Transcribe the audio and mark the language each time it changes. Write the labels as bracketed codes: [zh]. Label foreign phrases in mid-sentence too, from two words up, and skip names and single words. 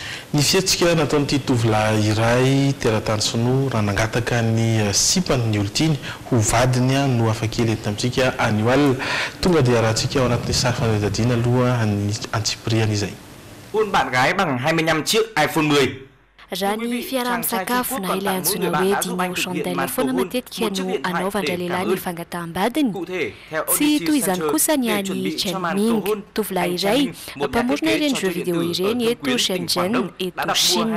[mg] ny fiatsika nataonyity tovolahy iray teratany sono raha nangataka ny sipany ny olotiny ho vadiny no afakely entina amintsika anio alina tonga dia rahantsika ao anatin'ny sary fanadadiana aloha ny antsipriana izay. [vi] Hôn bạn gái bằng 25 chiếc iPhone 10. [mg] raha ny fiaraha-misakafo na ilay antsona hoe [fr] dîner chandelle [mg] foana matetika no anaovandra lehilahy ny fangataham-badiny tsy toy izany kosa ny any Chenming tovolahy iray mpamorona ireny [fr] jeux vidéo [mg] ireny eto Shenzhen eto Chine.